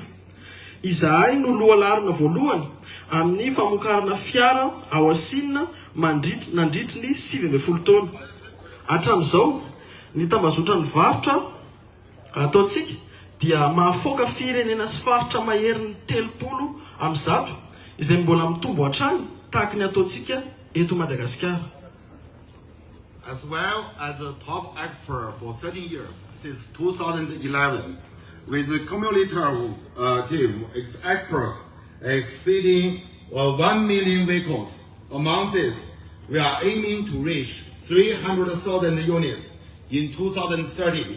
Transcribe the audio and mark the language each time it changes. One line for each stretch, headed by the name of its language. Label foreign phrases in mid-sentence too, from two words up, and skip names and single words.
Malagasy: Izahay no lohalarina voalohany amin'ny famokarana fiara ao Chine nandritry ny 70 taona. Hatramin'izao, ny tambazotra ny varotra ataontsika dia mahafoaka firenena sy faritra maherin'ny 30 izay mbola mitombo hatrany tahaka ny ataontsika eto Madagascar.
English: As well as a top expert for 30 years since 2011, with a cumulative team of experts exceeding 1 million vehicles. Among this, we are aiming to reach 300,000 units in 2030.